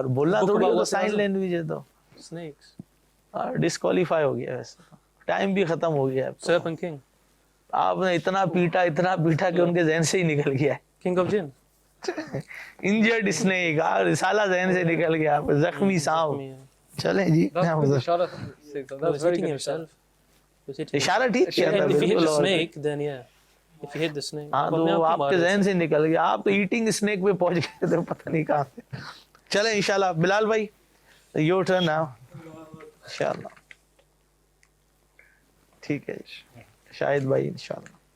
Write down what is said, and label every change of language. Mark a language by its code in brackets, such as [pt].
[ur] بولنا تھوڑی ہوگا سائن لینگویج ہے تو [en] Snakes. [ur] ڈسکوالیفائی ہو گیا. ویسے ٹائم بھی ختم ہو گیا. [en] Serpent king. [ur] آپ نے اتنا پیٹا کہ ان کے ذہن سے ہی نکل گیا. [en] King of jinn. Injured snake [ur] رسالہ ذہن سے نکل گیا. زخمی سانپ. چلیں جی [en] That's hitting yourself. [ur] اشارہ ٹھیک کیا تھا [en] And if you hit the [ur] بالکل. [en] snake, then yeah. If you hit the snake. [ur] ہاں تو آپ کے ذہن سے نکل گیا. آپ تو [en] eating snake [ur] پہ پہنچ گئے تھے پتہ نہیں کہاں سے. چلیں انشاءاللہ بلال بھائی [en] your turn now [ur] انشاءاللہ. ٹھیک ہے شاہد بھائی انشاءاللہ.